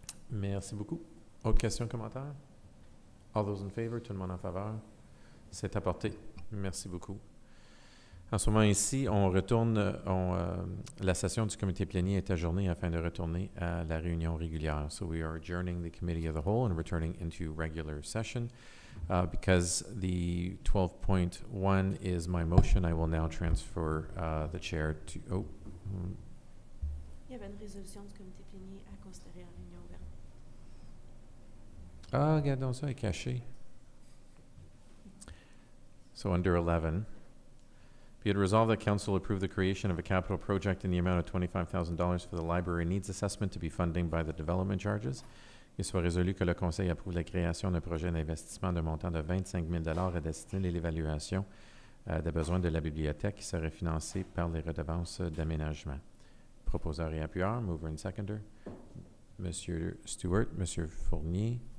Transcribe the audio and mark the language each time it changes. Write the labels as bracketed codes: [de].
[fr] Merci beaucoup. Autre question, commentaire? [en] All those in favor, [fr] tout le monde en faveur? C'est apporté. Merci beaucoup. En ce moment ici, on retourne, la session du comité plénier est ajournée afin de retourner à la réunion régulière. [en] So we are adjourning the committee of the whole and returning into regular session. Because the 12.1 is my motion, I will now transfer the chair to... [fr] Il y avait une résolution du comité plénier à considérer en réunion ouverte. Ah, regardons ça, est caché. [en] So under 11, be it resolved that council approve the creation of a capital project in the amount of $25,000 for the library needs assessment to be funding by the development charges. [fr] Il soit résolu que le Conseil approuve la création d'un projet d'investissement d'un montant de 25 000 à destiner l'évaluation des besoins de la bibliothèque qui serait financée par les redevances d'aménagement. Proposeur et appuyeur, [en] mover and seconder. [fr] Monsieur Stewart, Monsieur Fournier.